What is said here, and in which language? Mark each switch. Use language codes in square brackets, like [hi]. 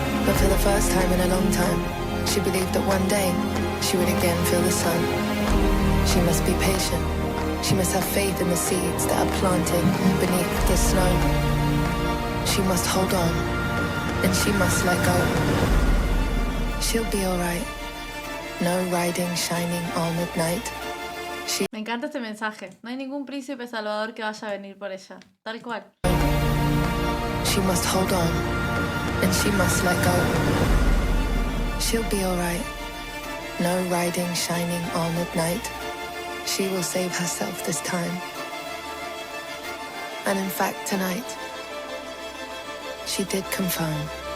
[en] But for the first time in a long time, she believed that one day she would again feel the sun. She must be patient. She must have faith in the seeds that are planted beneath the snow. She must hold on, and she must let go. She'll be alright. No riding shining armored knight. [es] Me encanta este mensaje. No hay ningún príncipe salvador que vaya a venir por ella. Tal cual. [en] She must hold on, and she must let go. She'll be alright. No riding shining armored knight. She will save herself this time. And in fact, tonight, she did confirm.